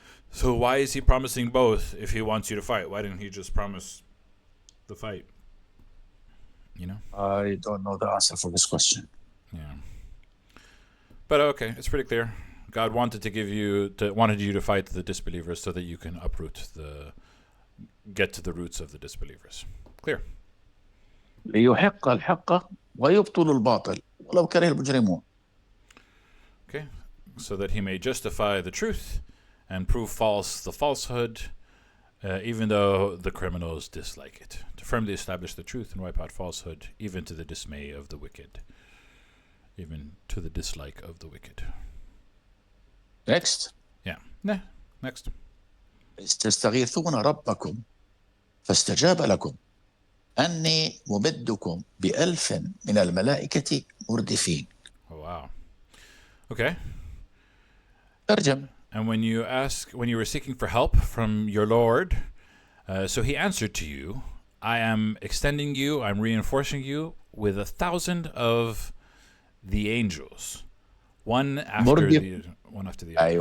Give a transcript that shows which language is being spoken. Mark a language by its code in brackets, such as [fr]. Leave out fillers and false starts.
[en] So why is He promising both if He wants you to fight? Why didn't He just promise the fight? You know? I don't know the answer for this question. Yeah. But okay, it's pretty clear. God wanted you to fight the disbelievers so that you can get to the roots of the disbelievers. Clear. [ar] ليحق الحق ويبطل الباطل ولو كره المجرمون. [en] Okay, so that He may justify the truth and prove false the falsehood, even though the criminals dislike it, to firmly establish the truth and wipe out falsehood, even to the dismay of the wicked, even to the dislike of the wicked. Next. Yeah. Nah. Next. [ar] تستغيثون ربكم فاستجاب لكم أني ممدكم بألف من الملائكة مردفين. [en] Oh, wow. Okay. [ar] ترجم. [en] And when you were seeking for help from your Lord, so He answered to you, I am extending you, I'm reinforcing you with 1,000 of the angels, one after the other.